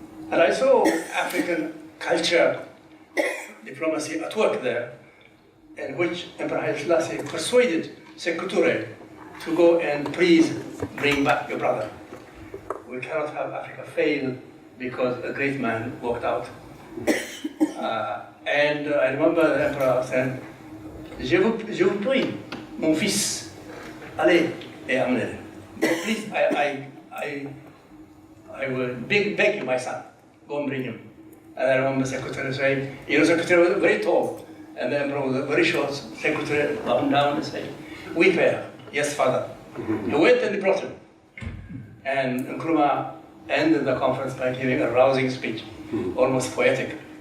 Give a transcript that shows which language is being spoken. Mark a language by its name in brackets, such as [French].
[English] And I saw African culture, diplomacy at work there, in which Emperor Haile Selassie persuaded Sekou Touré to go and please bring back your brother. We cannot have Africa fail because a great man walked out. [French] And I remember the Emperor said, Je vous prie, mon fils, allez et amenez-le. [English] Please, I will beg you, my son, go and bring him. And I remember Sekou Touré saying, you know, Sekou Touré was very tall, and the Emperor was very short. Sekou Touré bowed down and said, we pay. Yes, father. He went and brought him. And Nkrumah ended the conference by giving a rousing speech, almost poetic.